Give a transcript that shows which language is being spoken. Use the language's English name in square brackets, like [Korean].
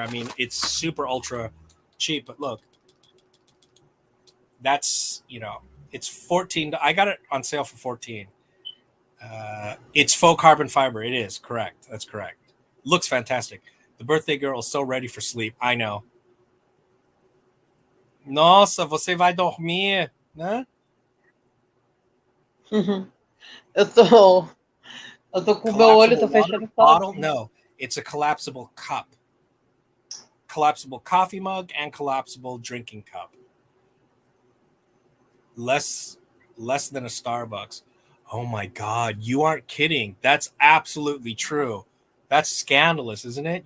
[English] I mean, it's super ultra cheap, but look, that's it's 14. I got it on sale for 14. It's faux carbon fiber. It is correct. That's correct. Looks fantastic. The birthday girl is so ready for sleep. I know. [Portuguese] Nossa, você vai dormir, né? Eu tô, eu tô com o meu olho, tô fechando [English] bottle? [Portuguese] sozinho. [English] No, it's a collapsible cup. Collapsible coffee mug and collapsible drinking cup. Less than a Starbucks. Oh my God, you aren't kidding. That's absolutely true. That's scandalous, isn't it?